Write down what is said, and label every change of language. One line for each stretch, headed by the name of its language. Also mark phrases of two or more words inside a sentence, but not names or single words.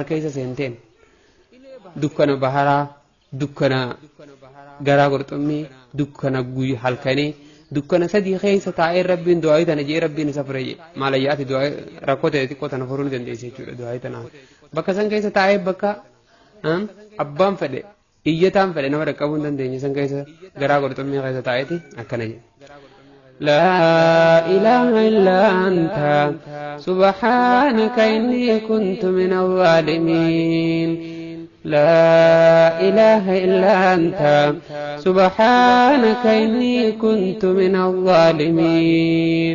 Oromo: keessa seenteen dukkana baharaa dukkana garaa qurxummii dukkana guyyaa halkanii dukkana sadii keessa taa'ee rabbiin du'aa tana jee rabbiin isa fure maalayyaati du'aa rakkoota xiqqoo tana furuu ni dandeessa jechuudha du'aa tana bakka san keessa taa'ee bakka abbaan fedhe iyyataan fedhe nama dhaqqabuu hin dandeenye san keessa garaa qurxummii keessa taa'eeti akkana jedhe.
Arabic: لا إله إلا أنت سبحانك إني كنت من الظالمين. لا إله إلا أنت سبحانك إني كنت من الظالمين.